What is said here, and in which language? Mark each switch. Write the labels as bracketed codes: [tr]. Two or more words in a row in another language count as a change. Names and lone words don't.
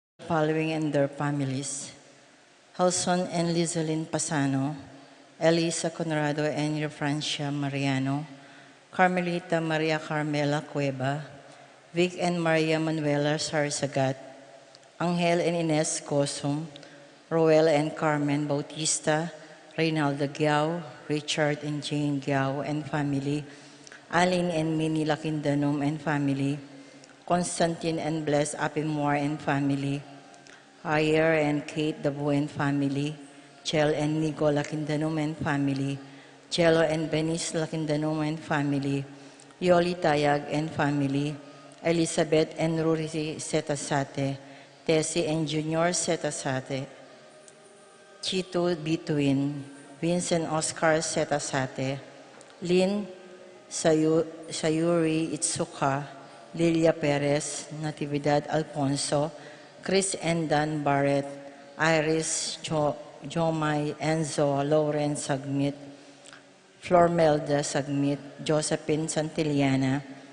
[en] following and their families: Halson and Lizalyn Pasano, Elisa Conrado and Refrancia Mariano, Carmelita Maria Carmela Cueva, Vic and Maria Manuela Sarsagat, Angel and Ines Cosum, Roel and Carmen Bautista, Reynaldo Giao, Richard and Jane Giao and family, Aline and Minnie Lakindanum and family, Constantine and Bless Apimwar and family, Ayer and Kate Dabo and family, Chel and Nico Lakindanum and family, Chelo and Benis Lakindanum and family, Yoli Tayag and family, Elizabeth and Ruri Setasate, Tessie and Junior Setasate, Chito Bituin, Vincent Oscar Setasate, Lynn Sayuri Itsuka, Lilia Perez, Natividad Alfonso, Chris and Dan Barrett, Iris Jomay Enzo Lawrence Sagmit, Flormelda Sagmit, Josephine Santillana,